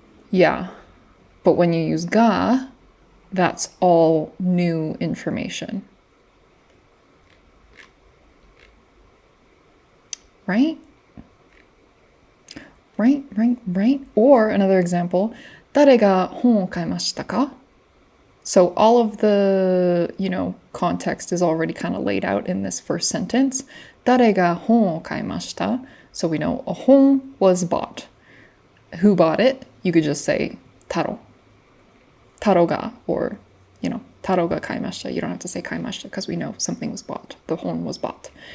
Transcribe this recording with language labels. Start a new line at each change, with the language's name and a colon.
English: Yeah, but when you use ga, that's all new information, right? Right. Or another example,
Japanese: 誰が本を買いましたか?
English: So all of the, context is already kind of laid out in this first sentence.
Japanese: 誰が本を買いました?
English: So we know a 本 was bought. Who bought it? You could just say 太郎. 太郎が or,
Japanese: 太郎が買いました.
English: You don't have to say 買いました because we know something was bought. The 本 was bought.